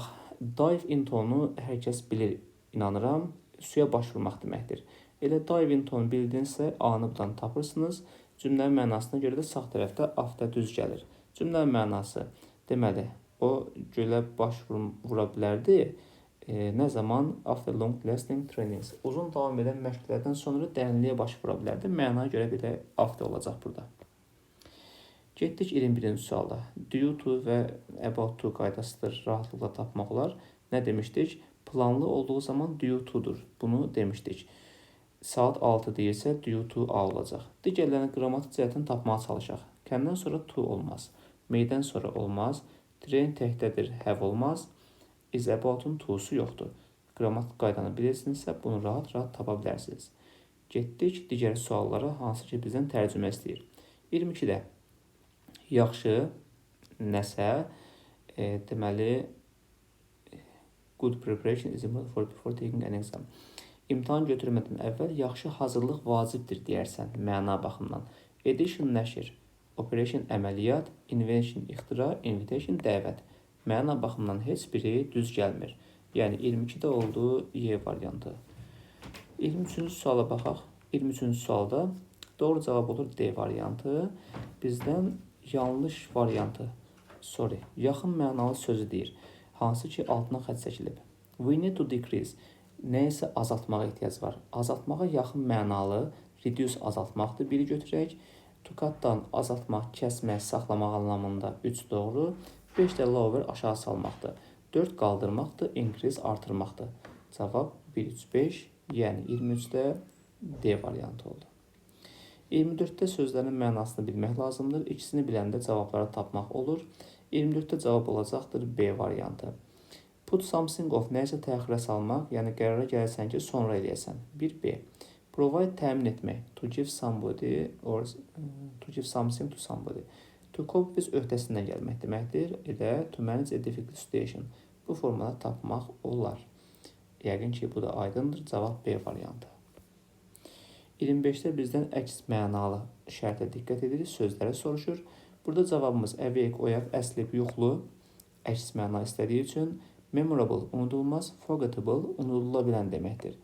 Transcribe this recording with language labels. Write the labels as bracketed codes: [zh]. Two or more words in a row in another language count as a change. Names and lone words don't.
[en] Dive into-nu [az] hər kəs bilir, inanıram, suya baş vurmaq deməkdir. Elə [en] dive into-nu [az] bildinizsə, A-nı buradan tapırsınız. Cümlənin mənasına görə də sağ tərəfdə after düz gəlir. Cümlənin mənası, deməli, o gölə baş vura bilərdi. Nə zaman? [en] After long lasting trainings. [az] Uzun davam edən məşqlərdən sonra dərinliyə baş vura bilərdi. Mənaya görə bir də after olacaq burada. Getdik 21-ci suala. [en] Due to [az] və [en] about to [az] qaydasıdır. Rahatlıqla tapmaq olar. Nə demişdik? Planlı olduğu zaman [en] due to'dur. [az] Bunu demişdik. Saat 6 deyirsə [en] due to [az] A olacaq. Digərlərini qrammatik cəhətdən tapmağa çalışaq. Kəndən sonra to olmaz. May'dən sonra olmaz. Train təkdədir, have olmaz. [en] Is about'un [az] to'su yoxdur. Qrammatik qaydanı bilirsinizsə bunu rahat tapa bilərsiniz. Getdik digər suallara, hansı ki bizdən tərcümə istəyir. 22-də yaxşı nəsə, deməli [en] good preparation is important for before taking an exam. [az] İmtahan götürmədən əvvəl yaxşı hazırlıq vacibdir deyərsən məna baxımından. Edition nəşr, operation əməliyyat, invention ixtira, invitation dəvət. Məna baxımından heç biri düz gəlmir. Yəni 22-də oldu Y variantı. 23-cü suala baxaq. 23-cü sualda doğru cavab olur D variantı. Bizdən yanlış variantı, yaxın mənalı sözü deyir. Hansı ki altına xətt çəkilib. [en] We need to decrease. [az] Nəyəsə azaltmağa ehtiyac var. Azaltmağa yaxın mənalı reduce azaltmaqdır. Biri götürək. [en] To cut-dan [az] azaltmaq, kəsmək, saxlamaq anlamında 3 doğru. 5 də lower aşağı salmaqdır. 4 qaldırmaqdır. Increase artırmaqdır. Cavab 1, 3, 5. Yəni 23-də D variantı oldu. 24-də sözlərin mənasını bilmək lazımdır. İkisini biləndə cavabları tapmaq olur. 24-də cavab olacaqdır B variantı. [en] Put something off, [az] nəyəsə təxirə salmaq, yəni qərara gəlsən ki, sonra eləyəsən. 1B. Provide təmin etmək, [en] to give somebody or to give something to somebody. To cope with [az] öhdəsindən gəlmək deməkdir. Elə [en] to manage a difficult situation. [az] Bu formada tapmaq olar. Yəqin ki, bu da aydındır. Cavab B variantı. 25-də bizdən əks mənalı şərtə diqqət edirik. Sözlərə soruşur. Burada cavabımız awake, oyaq, əslib, yuxulu, əks məna istədiyi üçün memorable, unudulmaz, forgettable, unudula bilən deməkdir.